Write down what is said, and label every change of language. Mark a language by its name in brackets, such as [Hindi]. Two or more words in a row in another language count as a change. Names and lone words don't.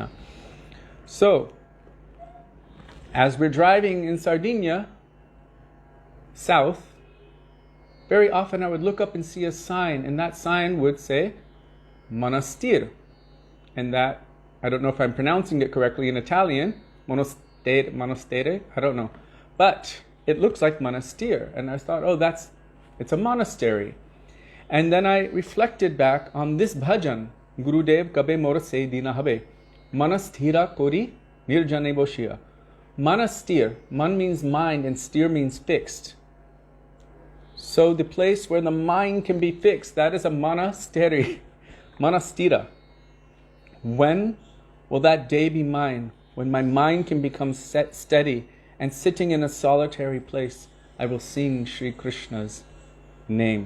[English] So, as we're driving in Sardinia, south, very often I would look up and see a sign, and that sign would say, Monastir, and that, I don't know if I'm pronouncing it correctly in Italian, monastere, I don't know. But it looks like monastir. And I thought, oh, it's a monastery. And then I reflected back on this bhajan, [Bangla] গুরুদেব কবে মোর সে দিন হবে, মনস্থির করি নির্জনে বসিয়া. [English] Manastir, man means mind and stir means fixed. So the place where the mind can be fixed, that is a monastery, manastira. When will that day be mine? When my mind can become steady and sitting in a solitary place, I will sing Sri Krishna's names.